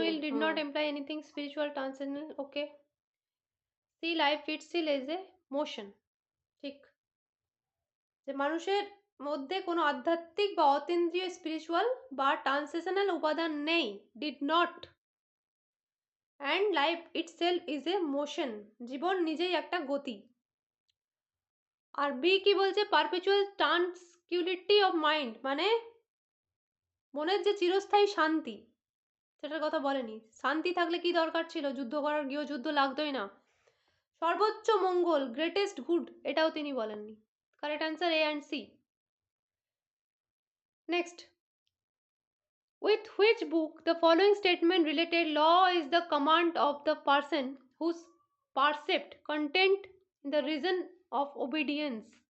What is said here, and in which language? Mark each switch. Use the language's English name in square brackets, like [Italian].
[English] will did not imply anything spiritual, transcendental. Okay. See life itself is a motion. [Bangla] ঠিক, যে মানুষের মধ্যে কোনো আধ্যাত্মিক বা অতীন্দ্রিয় স্পিরিচুয়াল বা ট্রান্সেশনাল উপাদান নেই, did not, and life itself is a motion, জীবন নিজেই একটা গতি। আর বি কি বলছে? পারপেচুয়াল ট্রান্সকিউলিটি অফ মাইন্ড, মানে মনের যে চিরস্থায়ী শান্তি, সেটার কথা বলেনি। শান্তি থাকলে কি দরকার ছিল? যুদ্ধ করার, গৃহযুদ্ধ লাগতোই না। সর্বোচ্চ মঙ্গল, গ্রেটেস্ট গুড, এটাও তিনি বলেননি। [English] Correct answer A and C. Next, with which book the following statement related? Law is the command of the person whose percept content in the reason of obedience.